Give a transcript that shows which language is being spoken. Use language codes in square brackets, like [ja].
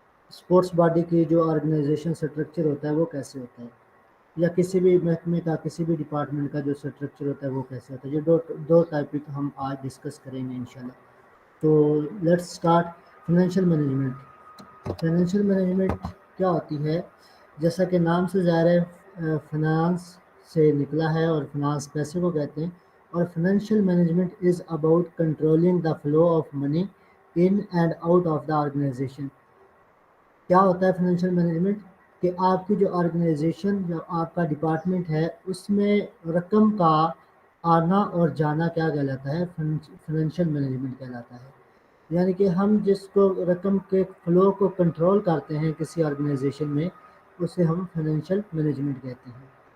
[ur] Sports body کی جو organization structure ہوتا ہے وہ کیسے ہوتا ہے, یا کسی بھی محکمے کا کسی بھی ڈپارٹمنٹ کا جو اسٹرکچر ہوتا ہے وہ کیسے ہوتا ہے. یہ دو ٹاپک ہم آج ڈسکس کریں گے انشاءاللہ. [en] تو let's start. Financial management. [ur] Financial management کیا ہوتی ہے؟ جیسا کہ نام سے ظاہر ہے, فنانس سے نکلا ہے اور فنانس پیسے کو کہتے ہیں. [en] اور financial management is about controlling the flow of money in and out of the organisation. [ur] کیا ہوتا ہے فائنینشیل مینجمنٹ؟ کہ آپ کی جو آرگنائزیشن, جو آپ کا ڈپارٹمنٹ ہے, اس میں رقم کا آنا اور جانا کیا کہلاتا ہے؟ فائنینشیل مینجمنٹ کہلاتا ہے. یعنی کہ ہم جس کو رقم کے فلو کو کنٹرول کرتے ہیں کسی آرگنائزیشن میں, اسے ہم فائنینشیل مینجمنٹ کہتے ہیں.